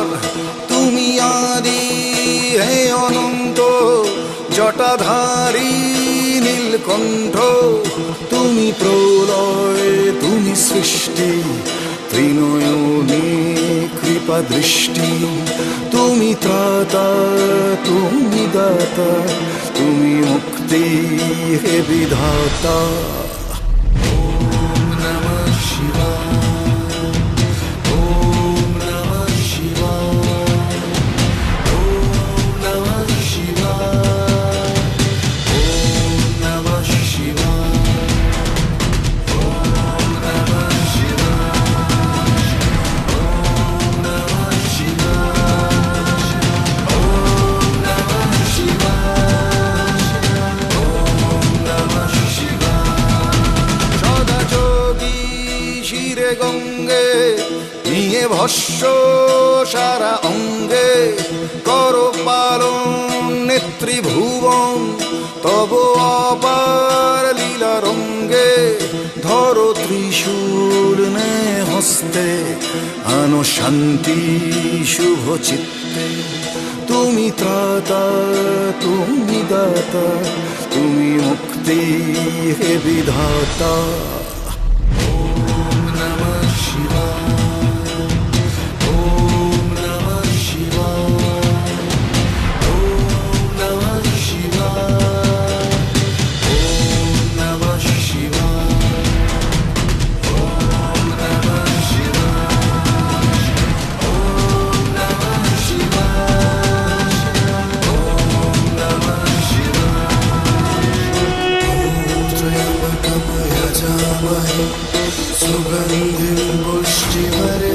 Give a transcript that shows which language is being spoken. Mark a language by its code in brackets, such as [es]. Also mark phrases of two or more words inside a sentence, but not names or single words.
[bn] তুমি আদি হে অনন্ত, জটাধারী নীলকণ্ঠ, তুমি প্রলয় তুমি সৃষ্টি, ত্রিনয়নে কৃপা দৃষ্টি, তুমি ত্রাতা তুমি দাতা, তুমি মুক্তি হে বিধাতা। [sa] ওম নমঃ শিবায়, ওম নমঃ শিবায়, ওম নমঃ শিবায়, ওম নমঃ শিবায়, ওম নমঃ শিবায়, ওম নমঃ শিবায়, ওম নমঃ শিবায়। [bn] সদা যোগী শিরে গঙ্গে, নিয়ে ভস্য সারা অঙ্গে, কর পালন নেত্রীভুবন, তব অপার লীলা রঙ্গে, ধরো ত্রিশূল নে হস্তে, আনো শান্তি শুভ চিত্তে, তুমি ত্রাতা তুমি দাতা, তুমি মুক্তি হে বিধাতা। [sa] ওম নমঃ শিবায়, ওম নমঃ শিবায়, ওম নমঃ শিবায়, ওম নমঃ শিবায়, ওম নমঃ শিবায়, ওম নমঃ শিবায়, ওম নমঃ শিবায়। ত্র্যম্বকম যজামহে সুগন্ধিম পুষ্টিবর্ধনম,